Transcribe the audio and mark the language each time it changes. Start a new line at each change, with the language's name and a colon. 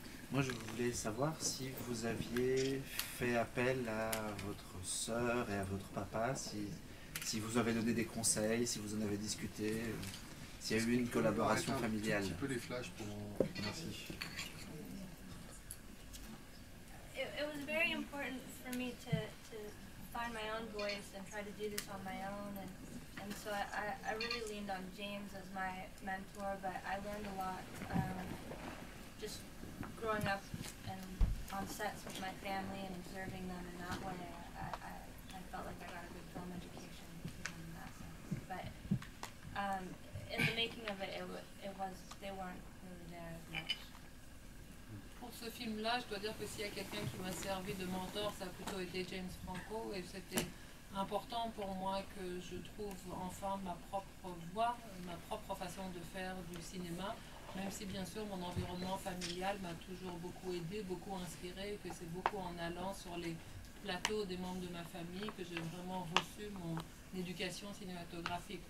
French: Moi je voulais savoir si vous aviez fait appel à votre sœur et à votre papa, si vous avez donné des conseils, si vous en avez discuté. S'il y a eu une collaboration familiale. Un petit peu les flashs pour... Merci.
English: It was very important for me to find my own voice and try to do this on my own. And so I really leaned on James as my mentor, but I learned a lot just growing up and on sets with my family and observing them in that way. I felt like I got a good film education in that sense. But in the making of it, they weren't really there as much.
French: Pour ce film-là, je dois dire que s'il y a quelqu'un qui m'a servi de mentor, ça a plutôt été James Franco, et c'était important pour moi que je trouve enfin ma propre voix, ma propre façon de faire du cinéma, même si bien sûr mon environnement familial m'a toujours beaucoup aidé, beaucoup inspiré, que c'est beaucoup en allant sur les plateaux des membres de ma famille que j'ai vraiment reçu mon éducation cinématographique.